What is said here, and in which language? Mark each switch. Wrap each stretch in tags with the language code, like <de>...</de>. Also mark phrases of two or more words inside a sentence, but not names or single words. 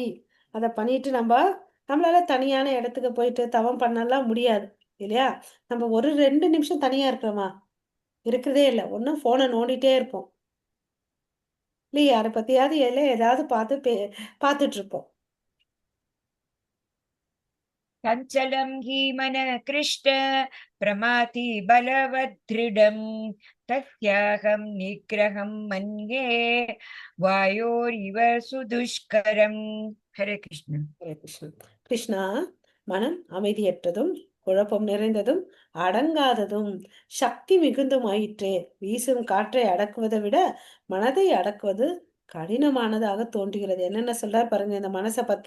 <ta>அதை பண்ணிட்டு நம்மளால தனியான இடத்துக்கு போயிட்டு தவம் பண்ணலாம் முடியாது, இல்லையா? நம்ம ஒரு 2 நிமிஷம் தனியா இருக்கிறோமா? இருக்கிறதே இல்லை. ஒன்றும் போனை நோண்டிட்டே இருப்போம், இல்லையா? யாரை பத்தியாவது ஏதாவது பார்த்துட்டு இருப்போம்.</ta> <sa>चञ्चलं हि मनः कृष्ण प्रमाथि बलवदृढम् तस्याहं निग्रहं मन्ये वायोरिव सुदुष्करम्. हरे कृष्ण.</sa> <ta>ஹரே கிருஷ்ணா. கிருஷ்ணா, மனம் அமைதியற்றதும் குழப்பம் நிறைந்ததும் அடங்காததும் சக்தி மிகுந்தும் ஆயிற்றே. வீசும் காற்றை அடக்குவதை விட மனதை அடக்குவது கடினமானதாக தோன்றுகிறது. என்னென்ன சொல்றார் பாருங்க இந்த மனசை பத்தி.</ta>